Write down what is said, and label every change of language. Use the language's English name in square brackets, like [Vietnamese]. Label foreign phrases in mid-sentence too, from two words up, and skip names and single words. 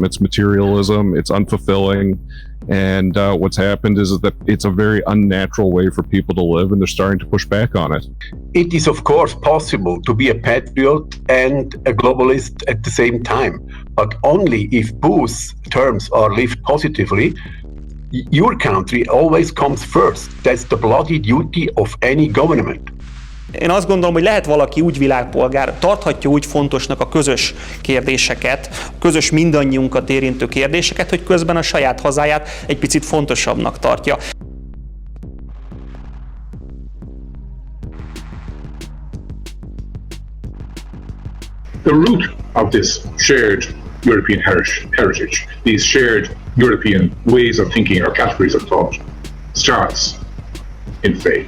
[English] It's materialism, it's unfulfilling, and what's happened is that it's a very unnatural way for people to live, and they're starting to push back on it. It is, of course, possible to be a patriot and a globalist at the same time, but only if both terms are lived positively. Your country always comes first. That's the bloody duty of any government. [Hungarian] Én azt gondolom, hogy lehet valaki úgy világpolgár, tarthatja úgy fontosnak a közös kérdéseket, a közös mindannyiunkat érintő kérdéseket, hogy közben a saját hazáját egy picit fontosabbnak tartja. [English] The root of this shared European heritage, these shared European ways of thinking or categories of thought, starts in faith.